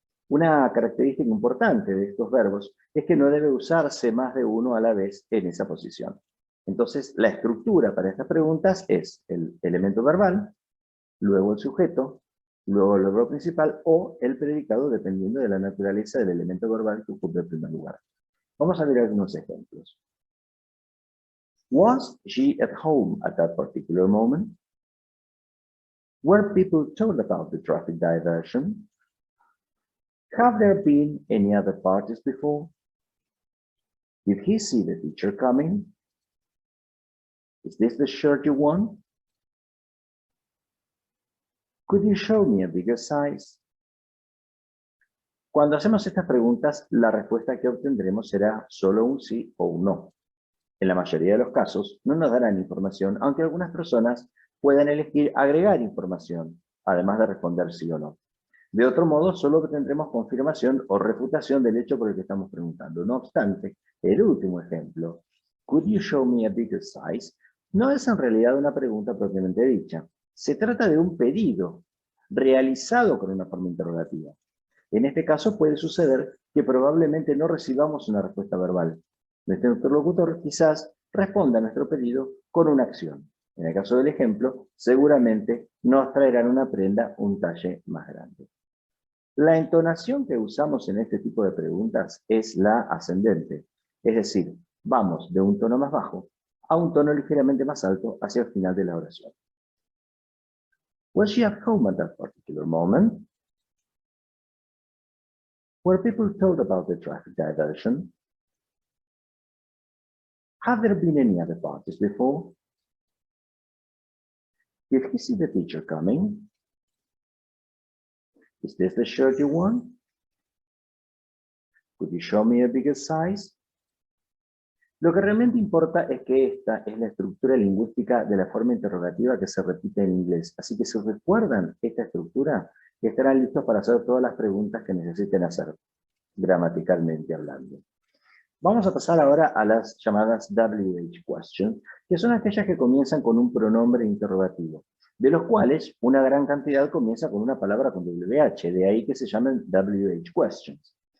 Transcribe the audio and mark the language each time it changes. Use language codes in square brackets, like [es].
[es] Una característica importante de estos verbos es que no debe usarse más de uno a la vez en esa posición. Entonces, la estructura para estas preguntas es el elemento verbal, luego el sujeto, luego el verbo principal o el predicado, dependiendo de la naturaleza del elemento verbal que ocupe el primer lugar. Vamos a ver algunos ejemplos. [en] Was she at home at that particular moment? Were people told about the traffic diversion? Have there been any other parties before? Did he see the teacher coming? Is this the shirt you want? Could you show me a bigger size? [es] Cuando hacemos estas preguntas, la respuesta que obtendremos será solo un sí o un no. En la mayoría de los casos, no nos darán información, aunque algunas personas puedan elegir agregar información, además de responder sí o no. De otro modo, solo obtendremos confirmación o refutación del hecho por el que estamos preguntando. No obstante, el último ejemplo, [en] could you show me a bigger size? [es] No es en realidad una pregunta propiamente dicha. Se trata de un pedido realizado con una forma interrogativa. En este caso puede suceder que probablemente no recibamos una respuesta verbal. Nuestro interlocutor quizás responda a nuestro pedido con una acción. En el caso del ejemplo, seguramente nos traerán una prenda un talle más grande. La entonación que usamos en este tipo de preguntas es la ascendente, es decir, vamos de un tono más bajo a un tono ligeramente más alto hacia el final de la oración. [en] Was she at home at that particular moment? Were people told about the traffic diversion? Have there been any other parties before? Did he see the teacher coming? Is this the shirt you want? Could you show me a bigger size? [es] Lo que realmente importa es que esta es la estructura lingüística de la forma interrogativa que se repite en inglés. Así que si recuerdan esta estructura, estarán listos para hacer todas las preguntas que necesiten hacer, gramaticalmente hablando. Vamos a pasar ahora a las llamadas WH questions, que son aquellas que comienzan con un pronombre interrogativo, de los cuales una gran cantidad comienza con una palabra con WH, de ahí que se llamen WH questions.